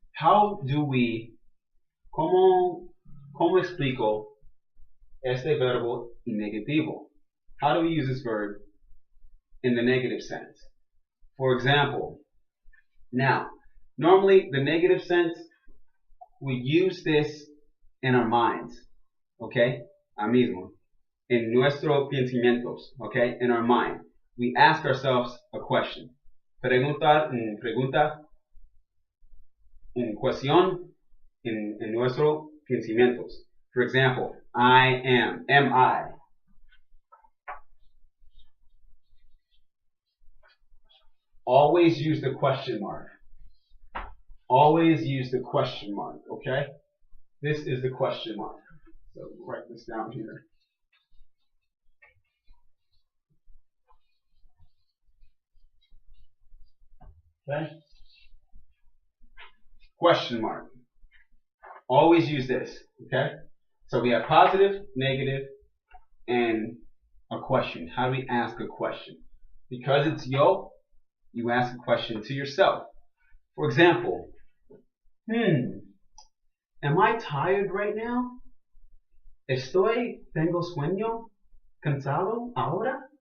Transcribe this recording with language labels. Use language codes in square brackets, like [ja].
[en] How do we, [es] cómo explico este verbo en negativo? [en] How do we use this verb in the negative sense? For example, now, normally the negative sense, we use this in our minds. [es] Okay? Ahora mismo. En nuestros pensamientos. [en] Okay? In our mind. We ask ourselves a question. [es] Pregunta, en cuestión en nuestros pensamientos. [en] For example, I am I? Always use the question mark. Always use the question mark, okay? This is the question mark. So write this down here. Okay? Question mark. Always use this. Okay? So we have positive, negative, and a question. How do we ask a question? Because it's yo, you ask a question to yourself. For example, am I tired right now? [es] Tengo sueño, cansado ahora?